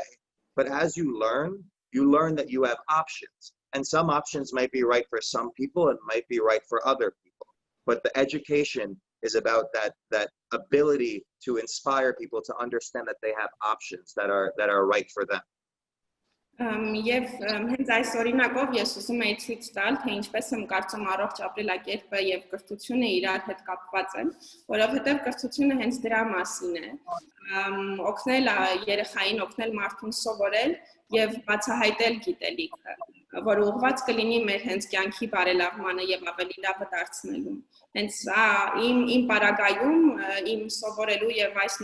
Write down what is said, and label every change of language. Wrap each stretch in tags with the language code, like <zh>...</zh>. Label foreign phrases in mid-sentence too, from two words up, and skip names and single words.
<en>But as you learn that you have options. And some options might be right for some people and might be right for other people. But the education is about that ability to inspire people to understand that they have options that are right for them.</en> <hy>Եվ հենց այս օրինակով ես ուզում եի ցույց տալ, թե ինչպես եմ կարծում առողջ ապրելակերպը եւ կրթությունը իրար հետ կապված են, որովհետեւ կրթությունը հենց դրա մասին է, օգնել երեխային, օգնել մարդուն սովորել եւ բացահայտել գիտելիքը, որը ուղղված կլինի մեր հենց կյանքի բարելավմանը եւ ավելի լավը դարձնելուն։ Հենց իմ պարագայում իմ սովորելու եւ այս</hy>